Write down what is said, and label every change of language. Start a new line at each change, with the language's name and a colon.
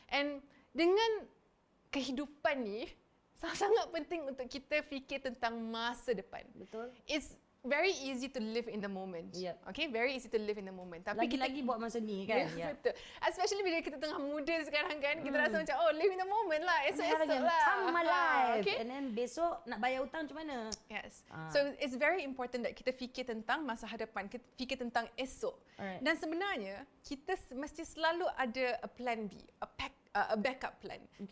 Malay: And dengan kehidupan ni, sangat penting untuk kita fikir tentang masa depan. Betul.
English: It's very easy to live in the moment. Yep. Okay, very easy to live in the moment.
Malay: Tapi Lagi-lagi buat masa ni kan. Ya, betul. Especially bila kita tengah muda sekarang kan, kita rasa macam
English: live in the moment
Malay: lah. Esok-esok lah.
English: Time my life. Okay?
Malay: And then besok nak bayar hutang macam mana? Yes.
English: So it's very important that
Malay: kita fikir tentang masa hadapan, kita fikir tentang esok.
English: Alright.
Malay: Dan sebenarnya kita mesti selalu ada
English: a plan B, a backup plan.
Malay: Okay.